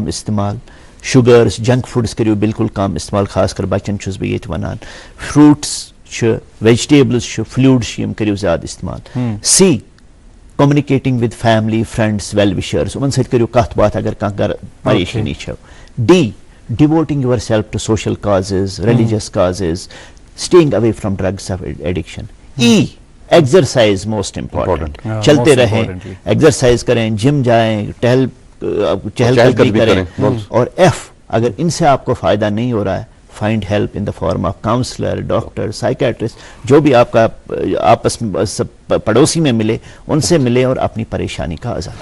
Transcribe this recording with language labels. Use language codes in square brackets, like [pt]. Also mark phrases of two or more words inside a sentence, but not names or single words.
[ks] استعمال شُگٲرٕس [en] junk foods [ks] کٔرِو بالکل کم استعمال خاص کر بچن چھُس بہٕ ییٚتہِ ونان فروٗٹس چھِ ویجٹیبلز چھِ فلوٗڈس چھِ یِم کٔرِو زیادٕ استعمال [en] C communicating with family friends well wishers [ks] یِمن سۭتۍ کٔرِو کتھ باتھ اگر کانٛہہ گرٕ پریشٲنی چھو [en] D devoting your self to social causes religious causes staying away from drugs of addiction E exercise most important [ur] چلتے رہیں ایکسرسائز کریں جم جائیں چہل قدمی کریں اور F اگر ان سے آپ کو فائدہ نہیں ہو رہا ہے [en] find help in the form of counsellor, doctor, psychiatrist, [ur] جو بھی آپ کا آپس میں پڑوسی میں ملے, ان سے ملے اور اپنی پریشانی کا ازالہ.